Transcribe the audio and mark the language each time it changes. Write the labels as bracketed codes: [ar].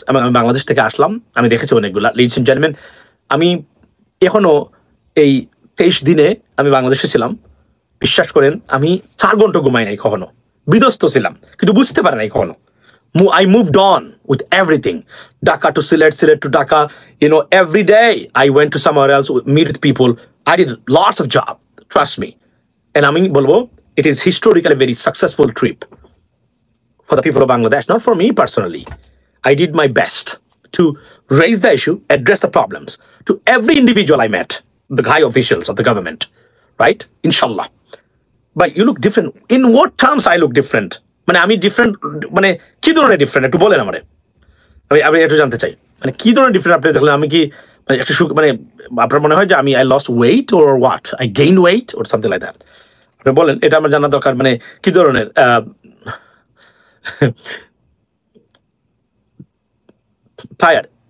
[bn] আমি বাংলাদেশ থেকে আসলাম, আমি দেখেছি অনেকগুলা, লেডিস এন্ড জেন্টলম্যান। আমি এখনো এই 23 দিনে আমি বাংলাদেশে ছিলাম, বিশ্বাস করেন আমি 4 ঘন্টা ঘুমাই নাই কখনো, বিধ্বস্ত ছিলাম কিন্তু বুঝতে পারি নাই কখনো। [en] I moved on with everything. Dhaka to Sylhet, Sylhet to Dhaka. Every day I went to somewhere else, meet with people. I did lots of job. Trust me. And I mean, Bolbo, it is historically a very successful trip for the people of Bangladesh, not for me personally. I did my best to raise the issue, address the problems to every individual I met, the high officials of the government, right? Inshallah. But you look different. In what terms I look different? [bn] মানে আমি different, মানে কি ধরনের different একটু বলেন আমারে, আমি একটু জানতে চাই, মানে কি ধরনের ডিফারেন্ট আপনি দেখলেন? আমি কি মানে একটু মানে আপনার মনে হয় যে আমি [en] I lost weight or what, I gain weight or something like that? [bn] আপনি বলেন, এটা আমার জানা দরকার। মানে কি ধরনের tired?